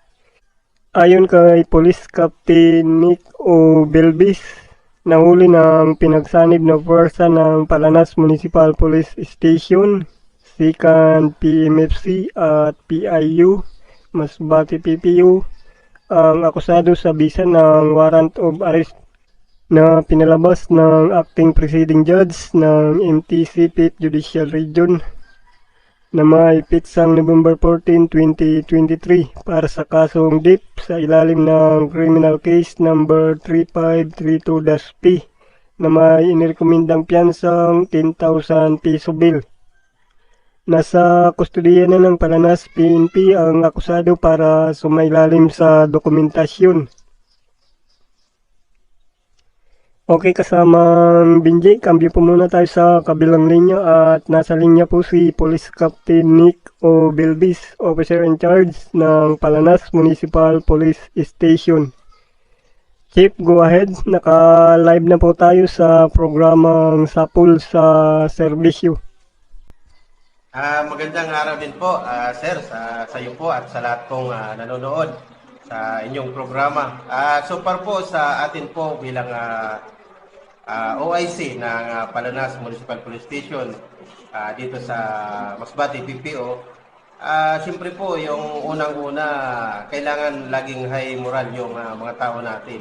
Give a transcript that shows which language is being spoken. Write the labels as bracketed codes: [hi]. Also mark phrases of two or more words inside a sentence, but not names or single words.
[tl] Ayon kay Police Captain Nick Obelbes, nahuli ng pinagsanib na puwersa ng Palanas Municipal Police Station, SECAN PMFC at PIU, Masbate PPU, ang akusado sa bisa ng [en] warrant of arrest [tl] na pinalabas ng [en] Acting Presiding Judge [tl] ng MTC 5th Judicial Region na may pitsang November 14, 2023 para sa kasong DIP sa ilalim ng [en] Criminal Case number [tl] 3532-P na may inirekomendang piyansang 10,000 piso bill. Nasa kustodiya na ng Palanas PNP ang akusado para sumailalim sa dokumentasyon. Okay, kasamang Binjay, cambio po muna tayo sa kabilang linya at nasa linya po si Police Captain Nick O. Belbis, [en] Officer in Charge [tl] ng Palanas Municipal Police Station. Chief, [en] go ahead. [tl] Naka-live na po tayo sa programang Sapul sa Serbisyo. Magandang araw din po, sir, sa iyo po at sa lahat pong nanonood sa inyong programa. [en] So far [tl] po sa atin po bilang OIC ng Palanas Municipal Police Station dito sa Masbate, PPO, siyempre po yung unang-una, kailangan laging [en] high moral [tl] yung mga tao natin.